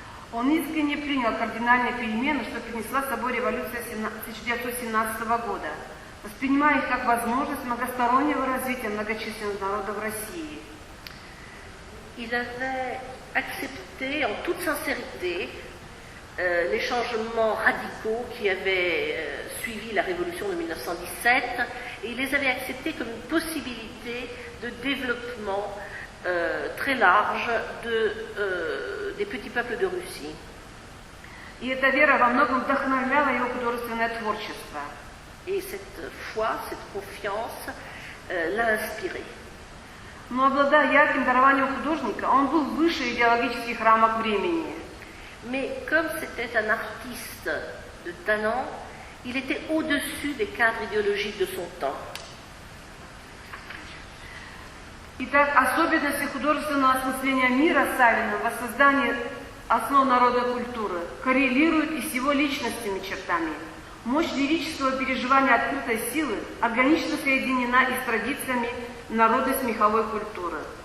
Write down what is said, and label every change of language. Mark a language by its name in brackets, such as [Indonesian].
[Russian] Он искренне принял кардинальные перемены, что принесла с собой революция 1917 года, воспринимая их как возможность многостороннего развития многочисленных народов России. [French] Il avait accepté en toute sincérité les changements radicaux qui avaient suivi la révolution de 1917 et il les avait acceptés comme une possibilité de développement très large des petits peuples de Russie. [Russian] И эта вера во многом вдохновляла его художественное творчество. [French] Et cette foi, cette confiance l'a inspiré. [Russian] Но обладая ярким дарованием художника, он был выше идеологических рамок времени. [French] Mais comme c'était un artiste de talent, il était au-dessus des cadres idéologiques de son temps. [Russian] Итак, особенности художественного осмысления мира Савина в воссоздании основ народной культуры коррелируют и с его личностными чертами. Мощь лирического переживания открытой силы органично соединена и с традициями народной смеховой культуры.